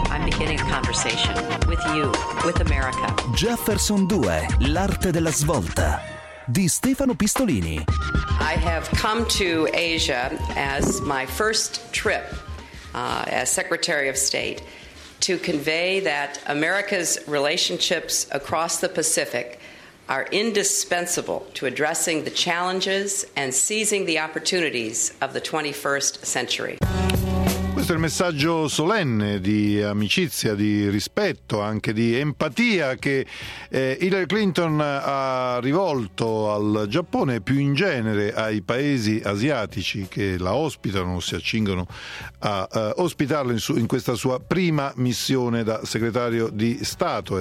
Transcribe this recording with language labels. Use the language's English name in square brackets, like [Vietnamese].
[English] I'm beginning a conversation with you, with America. [Italian] Jefferson 2, l'arte della svolta, di Stefano Pistolini. [English] I have come to Asia as my first trip as Secretary of State to convey that America's relationships across the Pacific are indispensable to addressing the challenges and seizing the opportunities of the 21st century. [Italian] Questo è il messaggio solenne di amicizia, di rispetto, anche di empatia che Hillary Clinton ha rivolto al Giappone e più in genere ai paesi asiatici che la ospitano o si accingono a ospitarla in questa sua prima missione da segretario di Stato.